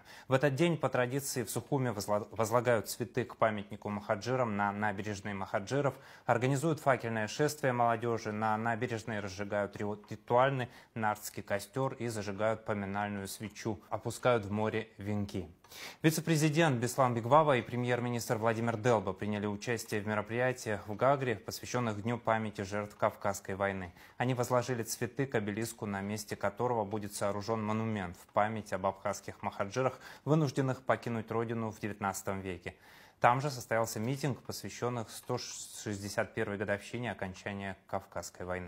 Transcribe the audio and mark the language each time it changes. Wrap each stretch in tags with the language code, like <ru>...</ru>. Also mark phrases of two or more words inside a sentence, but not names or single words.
<ru>В этот день по традиции в Сухуме возлагают цветы к памятнику махаджирам на набережной махаджиров, организуют факельное шествие молодежи, на набережной разжигают ритуальный нардский костер и зажигают поминальную свечу, опускают в море венки. Вице-президент Беслан Бигвава и премьер-министр Владимир Делба приняли участие в мероприятиях в Гагре, посвященных Дню памяти жертв Кавказской войны. Они возложили цветы к обелиску, на месте которого будет сооружен монумент в память об абхазских махаджирах, вынужденных покинуть родину в XIX веке. Там же состоялся митинг, посвященный 161-й годовщине окончания Кавказской войны.</ru>